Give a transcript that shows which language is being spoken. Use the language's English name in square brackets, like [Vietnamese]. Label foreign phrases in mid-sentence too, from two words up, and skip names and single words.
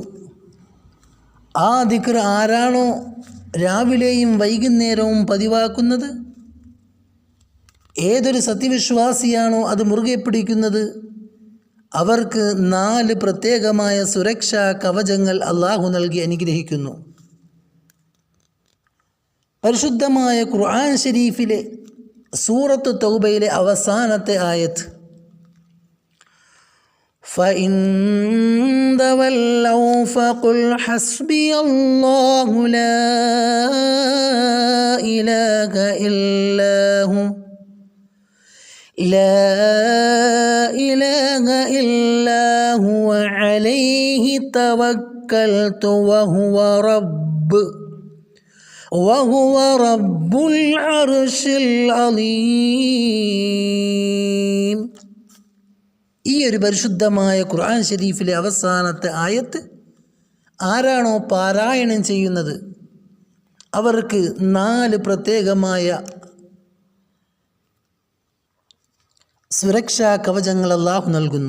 [Malayalam] ആ ദിക്ർ ആരാണോ രാവിലെയും വൈകുന്നേരവും പതിവാക്കുന്നത്, ഏതൊരു സത്യവിശ്വാസിയാണോ അത് മുറുകെ പിടിക്കുന്നത്, അവർക്ക് 4 പ്രത്യേകമായ സുരക്ഷാ കവചങ്ങൾ അല്ലാഹു നൽകി അനുഗ്രഹിക്കുന്നു. പരിശുദ്ധമായ ഖുർആൻ ശരീഫിലെ സൂറത്ത് തൗബയിലെ അവസാനത്തെ ആയത്ത്, [Arabic] فَإِن تَوَلَّوْا فَقُلْ حَسْبِيَ اللَّهُ لَا إِلَهَ إِلَّا هُوَ لا إله إلا هو عليه توكلت وهو رب العرش العظيم. [Malayalam] ഈ ഒരു പരിശുദ്ധമായ ഖുർആൻ ശരീഫിലെ അവസാനത്തെ ആയത്ത് ആരാണോ പാരായണം ചെയ്യുന്നത് അവർക്ക് 4 പ്രത്യേകമായ സുരക്ഷാ കവചങ്ങൾ അല്ലാഹു നൽകുന്നു.